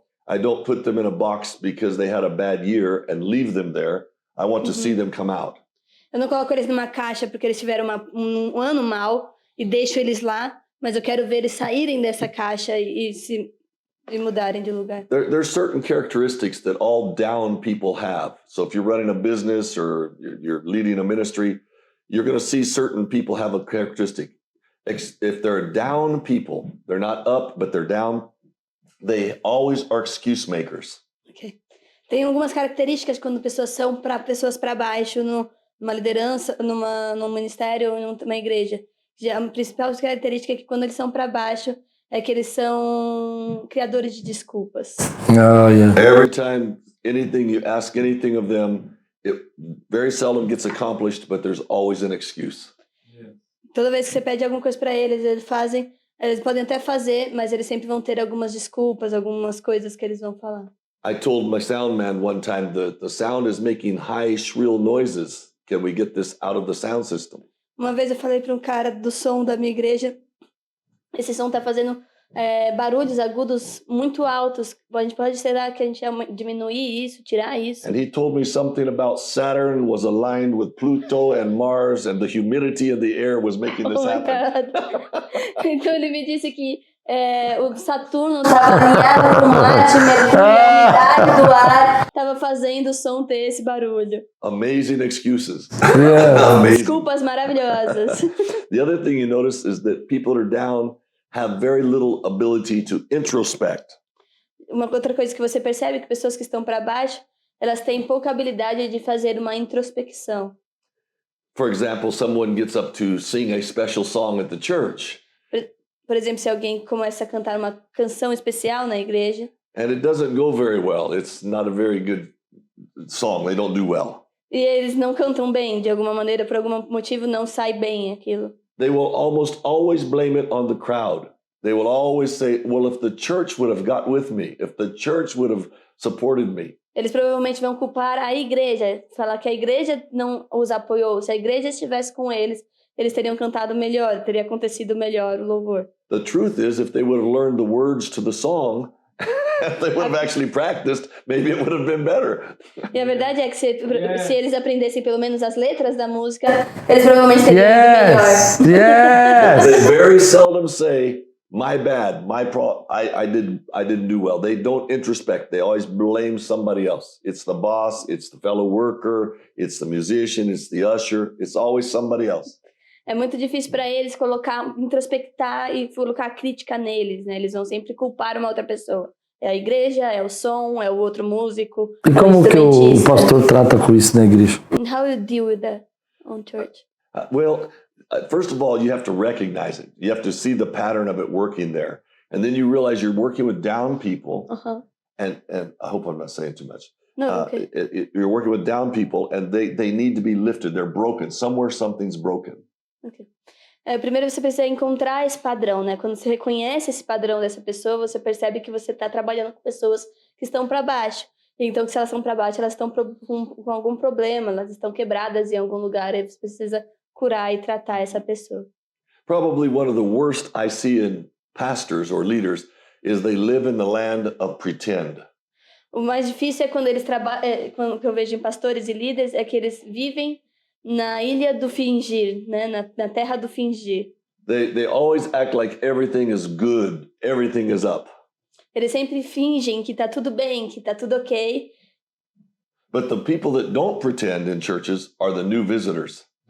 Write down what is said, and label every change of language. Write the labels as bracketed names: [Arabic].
[English] I don't put them in a box because they had a bad year and leave them there. I want to see them come out. [Portuguese] Eu não coloco eles numa caixa porque eles tiveram um ano mal e deixo eles lá, mas eu quero ver eles saírem dessa caixa e mudarem de lugar. [English] There's certain characteristics that all down people have. So if you're running a business or you're leading a ministry, you're going to see certain people have a characteristic. If they're down people, they're not up, but they're down, they always are excuse makers. Okay. [Portuguese] Tem algumas características quando pessoas são para pessoas para baixo, numa liderança, num ministério ou numa igreja. A principal característica é que quando eles são para baixo, é que eles são criadores de desculpas. [English] Yeah. Every time you ask anything of them, it very seldom gets accomplished, but there's always an excuse. [Portuguese] Toda vez que você pede alguma coisa para eles podem até fazer, mas eles sempre vão ter algumas desculpas, algumas coisas que eles vão falar. [English] I told my sound man one time the sound is making high, shrill noises. Can we get this out of the sound system? [Portuguese] Uma vez eu falei para um cara do som da minha igreja, esse som tá fazendo barulhos agudos muito altos. A gente pode, será que a gente ia diminuir isso, tirar isso? [English] And he told me something about Saturn was aligned with Pluto and Mars, and the humidity of the air was making this happen. [Portuguese] Então ele me disse que o Saturno estava alinhado com Marte, Mercúrio, a umidade do ar estava fazendo o som ter esse barulho. [English] Amazing excuses. Yeah. Amazing. [Portuguese] Desculpas maravilhosas. [English] The other thing you notice is that people that are down have very little ability to introspect. [Portuguese] Uma outra coisa que você percebe é que pessoas que estão para baixo, elas têm pouca habilidade de fazer uma introspecção. [English] For example, someone gets up to sing a special song at the church. [Portuguese] Por exemplo, se alguém começa a cantar uma canção especial na igreja. [English] And it doesn't go very well. It's not a very good song. They don't do well. [Portuguese] E eles não cantam bem, de alguma maneira, por algum motivo não sai bem aquilo. [English] They will almost always blame it on the crowd. They will always say, well, if the church would have got with me, if the church would have supported me. [Portuguese] Eles provavelmente vão culpar a igreja, falar que a igreja não os apoiou. Se a igreja estivesse com eles teriam cantado melhor, teria acontecido melhor o louvor. [English] The truth is, if they would have learned the words to the song, If they would have actually practiced, maybe it would have been better. [Portuguese] E a verdade é que se eles aprendessem pelo menos as letras da música, eles provavelmente teriam ido melhor. [English] Yes. They very seldom say, my bad, I didn't do well. They don't introspect. They always blame somebody else. It's the boss, it's the fellow worker, it's the musician, it's the usher. It's always somebody else. [Portuguese] É muito difícil para eles introspectar e colocar crítica neles, né? Eles vão sempre culpar uma outra pessoa. É a igreja, é o som, é o outro músico. E como que o pastor trata com isso na igreja? [English] And how you deal with that on church? First of all, you have to recognize it. You have to see the pattern of it working there. And then you realize you're working with down people. And I hope I'm not saying too much. No, okay. You're working with down people and they need to be lifted. They're broken. Somewhere something's broken. Okay. [Portuguese] Primeiro você precisa encontrar esse padrão, né? Quando você reconhece esse padrão dessa pessoa, você percebe que você está trabalhando com pessoas que estão para baixo. Então, se elas estão para baixo, elas estão com algum problema, elas estão quebradas em algum lugar, aí você precisa curar e tratar essa pessoa. [English] Probably one of the worst I see in pastors or leaders is they live in the land of pretend. [Portuguese] O mais difícil é quando eles quando eu vejo em pastores e líderes, é que eles vivem na ilha do fingir, né? Na terra do fingir. [English] They always act like everything is good, everything is up. [Portuguese] Eles sempre fingem que tá tudo bem, que tá tudo ok. [English] But the people that don't pretend in churches are the new visitors.